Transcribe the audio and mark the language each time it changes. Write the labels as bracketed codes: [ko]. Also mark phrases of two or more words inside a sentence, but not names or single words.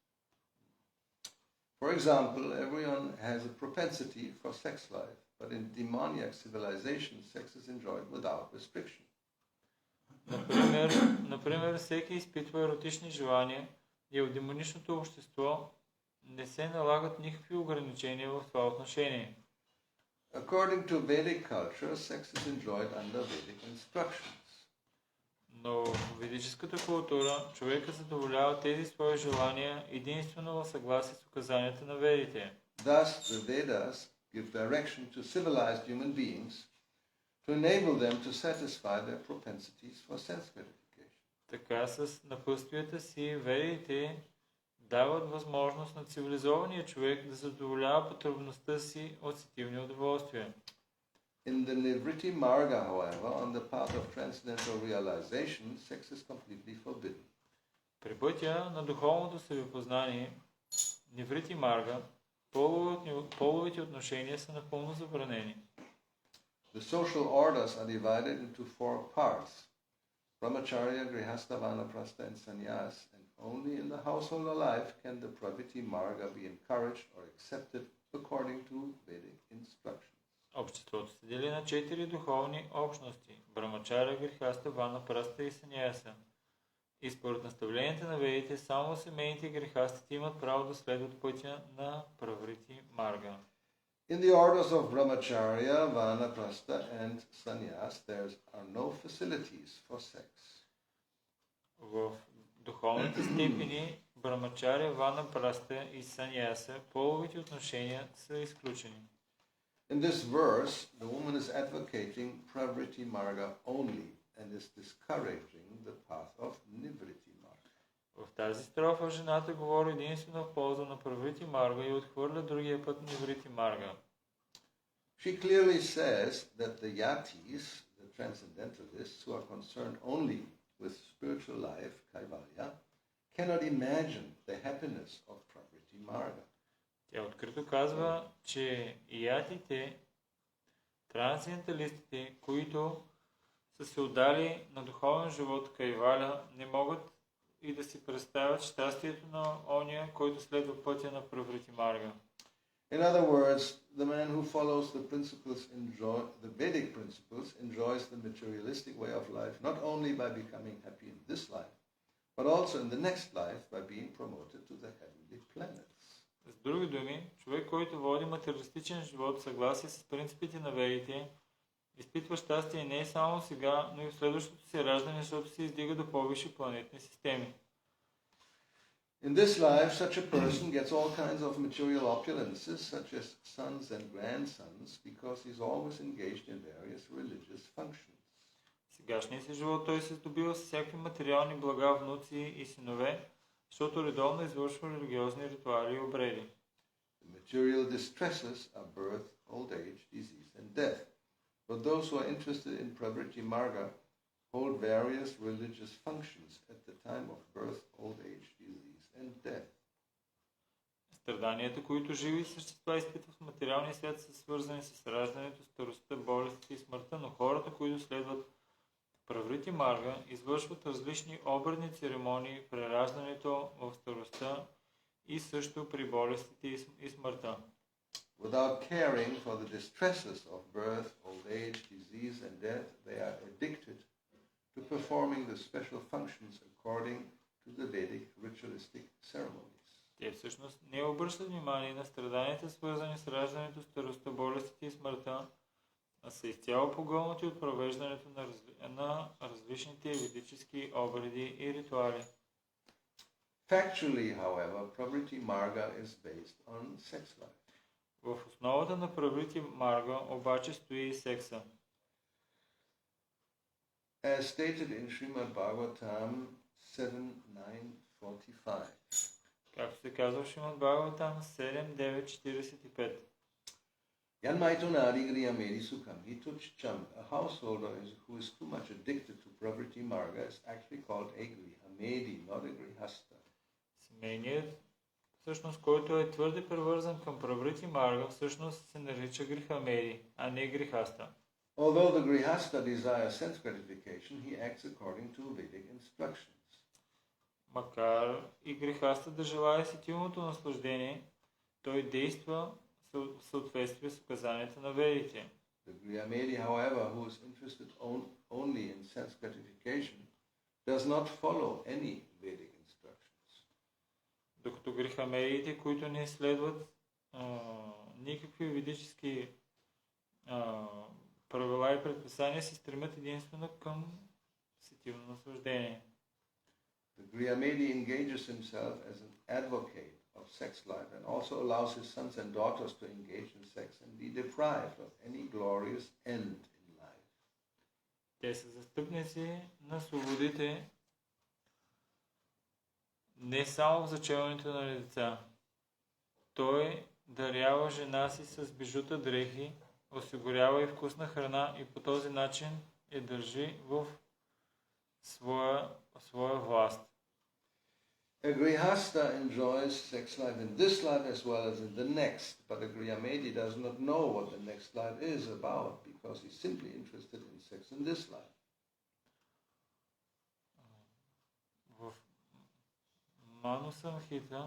[en] For example, everyone has a propensity for sex life, but in demoniac civilization, sex is enjoyed without restriction. [bg] Например, всеки изпитва еротични желания и в демоничното общество не се налагат никакви ограничения в това отношение. [en] According to Vedic culture, sex is enjoyed under Vedic instructions. [bg] Но в ведическата култура човека задоволява тези свои желания единствено в съгласие с указанията на ведите. [en] Thus, the Vedas give direction to civilized human beings to enable them to satisfy their propensities for sense gratification. [bg] Така с напътствията си ведите дават възможност на цивилизования човек да задоволява потребността си от сетивни удоволствия. [en] In the Nivriti Marga, however, on the path of transcendental realization, sex is completely forbidden. [bg] При пътя на духовното себепознание, Ниврити Марга, половите отношения са напълно забранени. [en] The social orders are divided into 4 parts: Brahmacharya, Grihastha, Vanaprastha, and Sannyas, and only in the household life can the pravritti marga be encouraged or accepted according to Vedic instructions. [bg] Обществото се дели на 4 духовни общности – Брамачаря, Грихаста, Ванапраста и Саньяса. И според наставленията на ведите, само семейните грехастите имат право да следват пътя на праврити марга. [en] In the orders of Brahmacharya, Vanaprastha, and Sannyas, there are no facilities for sex. [bg] В духовните степени Брамачаря, Ванапраста и Саньяса половите отношения са изключени. [en] In this verse, the woman is advocating pravritti marga only and is discouraging the path of nivritti marga. [bg] В тази строфа жената говори единствено в полза на праврити марга и отхвърля другия път ниврити марга. [en] She clearly says that the yatis, the transcendentalists who are concerned only with spiritual life, kaivalya, cannot imagine the happiness of pravritti marga. [bg] Тя открито казва, че ятите, трансценденталистите, които са се отдали на духовен живот кайваля, не могат и да си представят щастието на ония, който следва пътя на праврити марга. [en] In other words, the man who follows the Vedic principles enjoys the materialistic way of life not only by becoming happy in this life, but also in the next life by being promoted to the heavenly planets. [bg] С други думи, човек, който води материалистичен живот в съгласие с принципите на ведите, изпитва щастие не само сега, но и в следващото си раждане, защото се издига до по-висши планетни системи. [en] In this life, such a person gets all kinds of material opulences, such as sons and grandsons, because he's always engaged in various religious functions. [bg] В сегашния си живот той се здобива с всякакви материални блага, внуци и синове, защото редовно извършва религиозни ритуали и обреди. [en] The material distresses are birth, old age, disease, and death. But those who are interested in pravritti marga hold various religious functions at the time of birth, old age, disease, and death. [bg] Страданията, които живи същества изпитват в материалния свят, са свързани с раждането, старостта, болестите и смъртта, но хората, които следват праврити марга, извършват различни обредни церемонии при раждането, в старостта и също при болестите и смъртта. [en] Without caring for the distresses of birth, old age, disease, and death, they are addicted to performing the special functions according to the Vedic ritualistic ceremonies. [bg] Те всъщност не обръщат внимание на страданията, свързани с раждането, старостта, болестите и смъртта, а са изцяло погълнати от провеждането на различните ведически обреди и ритуали. [en] Factually, however, pravritti marga is based on sex life. [bg] В основата на праврити марга обаче стои и секса. [en] As stated in Srimad Bhagavatam 7.9.45. [bg] Както се казва в Шримад Бхагаватам 7.9.45. [sa] यन्मैथुनादि गृहमेधि सुखं हि तुच्छम्. [en] A householder who is too much addicted to pravritti marga is actually called a grihamedi, not a grihasta. [bg] Семейният, всъщност, който е твърде превързан към праврити марга, всъщност се нарича грихамеди, а не грихаста. [en] Although the grihasta desires sense gratification, he acts according to Vedic instructions. [bg] Макар и грехаста да желая сетивното наслаждение, той действа в съответствие с указанията на ведите. [en] The griyamedi, however, who is interested only in sense gratification, does not follow any Vedic instructions. [bg] Докато грехамедиите, които не следват никакви ведически правила и предписания, се стремят единствено към сетивно наслаждение. [en] The griyamedi engages himself as an advocate of sex life and also allows his sons and daughters to engage in sex and be deprived of any glorious end in life. [bg] Те са застъпници на свободите не само в зачеването на деца. Той дарява жена си с бижута дрехи, осигурява и вкусна храна и по този начин я държи в своя власт. [en] A grihasta enjoys sex life in this life as well as in the next, but a griyamedi does not know what the next life is about because he's simply interested in sex in this life. [bg] В Ману Самхита